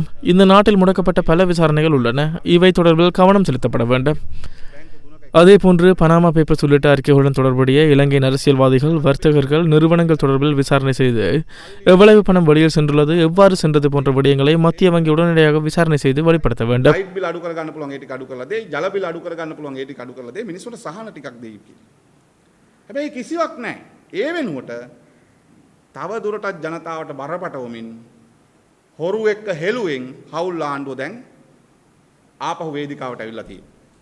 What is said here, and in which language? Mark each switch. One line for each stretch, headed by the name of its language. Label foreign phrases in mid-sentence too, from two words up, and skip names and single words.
Tamil: இந்த நாட்டில் முடக்கப்பட்ட பல விசாரணைகள் உள்ளன. இவை தொடர்பில் கவனம் செலுத்தப்பட வேண்டும். அதேபோன்று பனாமா பேப்பர்ஸ் உள்ளிட்ட அறிக்கைகளுடன் தொடர்புடைய இலங்கையின் அரசியல்வாதிகள், வர்த்தகர்கள், நிறுவனங்கள் தொடர்பில் விசாரணை செய்து எவ்வளவு பணம் வெளியில் சென்றுள்ளது, எவ்வாறு சென்றது போன்ற விடயங்களை மத்திய வங்கி உடனடியாக விசாரணை செய்து வெளிப்படுத்த வேண்டும்.
Sinhala: තවදුරටත් ජනතාවට බරපතවමින් හොරු එක්ක හෙළුවෙන් හවුල් ආණ්ඩුව දැන් ආපහු වේදිකාවට ඇවිල්ලා තියෙනවා.